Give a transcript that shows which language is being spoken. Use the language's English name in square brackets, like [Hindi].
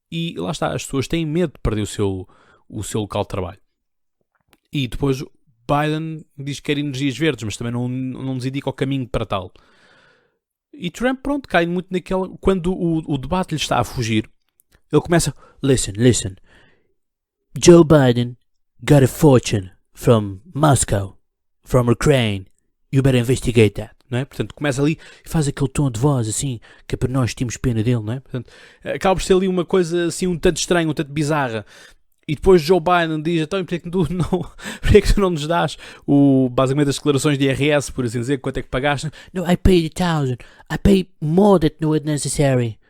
[Portuguese] E lá está, as pessoas têm medo de perder o seu local de trabalho. E depois Biden diz que quer energias verdes, mas também não nos indica o caminho para tal. E Trump, pronto, cai muito naquela... Quando o debate lhe está a fugir, ele começa... [English] Listen. Joe Biden got a fortune from Moscow, from Ukraine. You better investigate that. [Portuguese] Não é? Portanto, começa ali e faz aquele tom de voz assim, que é para nós termos pena dele, não é? Portanto, acaba por ser ali uma coisa assim um tanto estranha, um tanto bizarra. E depois Joe Biden diz, então, porquê que tu não nos dás basicamente as declarações de IRS, por assim dizer, quanto é que pagaste? [English] No, I paid $1,000. I paid more than was necessary.